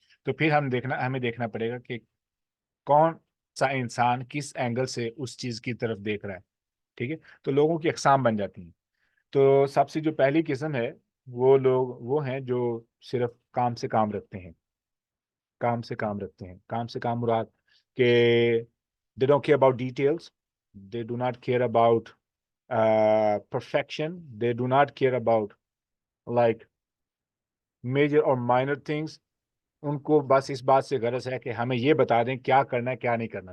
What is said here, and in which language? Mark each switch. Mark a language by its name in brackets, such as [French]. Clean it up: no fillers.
[Urdu] تو پھر ہمیں دیکھنا پڑے گا کہ کون سا انسان کس اینگل سے اس چیز کی طرف دیکھ رہا ہے، ٹھیک ہے. تو لوگوں کی اقسام بن جاتی ہیں. تو سب سے جو پہلی قسم ہے وہ لوگ وہ ہیں جو صرف کام سے کام رکھتے ہیں. کام سے کام مراد کہ [English] they don't care about details, they do not care about perfection, they do not care about like major or minor things. [Urdu] ان کو بس اس بات سے غرض ہے کہ ہمیں یہ بتا دیں کیا کرنا ہے کیا نہیں کرنا.